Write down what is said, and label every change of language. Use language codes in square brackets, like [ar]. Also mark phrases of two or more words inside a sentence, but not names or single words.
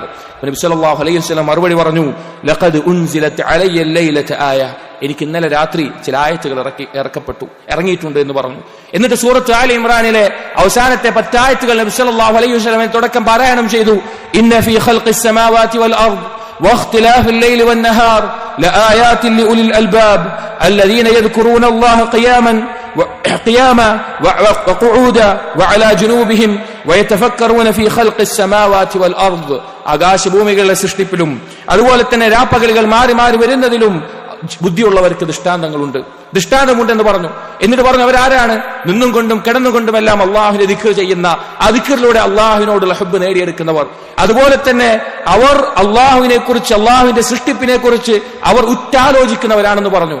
[ml] നബി [ar] صلى الله عليه وسلم [ml] മറുപടി പറഞ്ഞു, [ar] لقد أنزلت علي الليلة آية, [ml] എനിക്ക് ഇന്നലെ രാത്രി ചില ആയത്തുകൾ ഇറങ്ങിയിട്ടുണ്ട് എന്ന് പറഞ്ഞു. എന്നിട്ട് സൂറത്ത് ആല ഇമ്രാനിലെ അവസാനത്തെ 10 ആയത്തുകൾ നബി [ar] صلى الله عليه وسلم [ml] തുടക്കം പാരായണം ചെയ്തു. [ar] إن في خلق السماوات والأرض واختلاف الليل والنهار لآيات لأولي الألباب الذين يذكرون الله قياما وقعودا وعلى جنوبهم ويتفكرون في خلق السماوات والأرض, [ml] ആകാശഭൂമികളുടെ സൃഷ്ടിപ്പിലും അതുപോലെ തന്നെ രാപ്പകലുകൾ മാറി മാറി വരുന്നതിലും ബുദ്ധിയുള്ളവർക്ക് ദൃഷ്ടാന്തമുണ്ടെന്ന് പറഞ്ഞു. എന്നിട്ട് പറഞ്ഞു, അവരാരാണ്? നിന്നും കൊണ്ടും കിടന്നുകൊണ്ടുമെല്ലാം അള്ളാഹുവിനെ ദിക്ർ ചെയ്യുന്ന, ആ ദിക്റിലൂടെ അള്ളാഹുവിനോടുള്ള ഹുബ്ബ് നേടിയെടുക്കുന്നവർ. അതുപോലെ തന്നെ അവർ അള്ളാഹുവിനെ കുറിച്ച്, അള്ളാഹുവിന്റെ സൃഷ്ടിപ്പിനെ കുറിച്ച് അവർ ഉറ്റാലോചിക്കുന്നവരാണെന്ന് പറഞ്ഞു.